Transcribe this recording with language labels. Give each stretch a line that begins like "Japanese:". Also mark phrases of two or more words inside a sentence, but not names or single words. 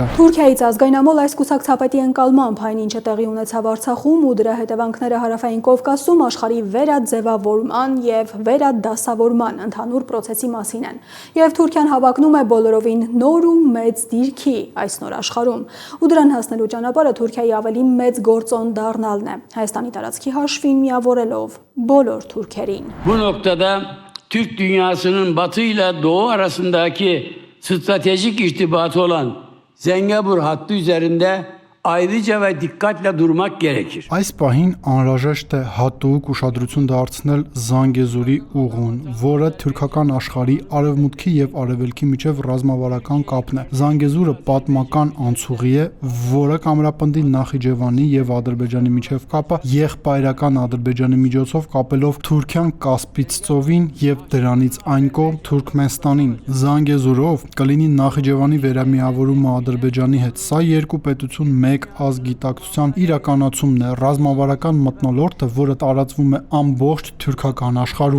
Armenian: Թուրքիայից ազգայնամոլ այս կուսակցապետի ընկալմամբ այն ինչը տեղի ունեցավ Արցախում ու դրա հետևանքները Հարավային Կովկասում աշխարհի վերաձևավորման եւ վերադասավորման ընդհանուր process-ի մասին են։ Եվ Թուրքիան հավակնում է բոլորովին նոր ու մեծ դիրքի այս նոր աշխարհում։ Ու դրան հասնելու ճանապարհը Թուրքիայի ավելի մեծ գործոն դառնալն է, Հայաստանի տարածքի hաշվին միավորելով բոլոր թուրքերին։
Turkish: Bu noktada Türk dünyasının Batı ile Doğu arasındaki stratejik irtibatı olan Zengezur hattı üzerinde ayrıca ve dikkatle durmak gerekir.
Armenian: Այս պահին անհրաժեշտ է հատուկ ուշադրություն դարձնել Զանգեզուրի ուղուն, որը թուրքական աշխարհի արևմուտքի եւ արևելքի միջև ռազմավարական կապն է։ Զանգեզուրը պատմական անցուղի է, որը կամրապնդի Նախիջևանի եւ Ադրբեջանի միջև կապը եղբայրական Ադրբեջանի միջոցով կապելով Թուրքիան Կասպից ծովին եւ դրանից այն կողմ Թուրքմենստանին։ Զանգեզուրով կլինի Նախիջևանի վերամիավորումը Ադրբեջանի հետ։ Սա երկու պետություն մեկ ազգիտակցության իրականացումն է, ռազմավարական մթնոլորտը, որը տարածվում է ամբողջ թուրքական աշխարհում։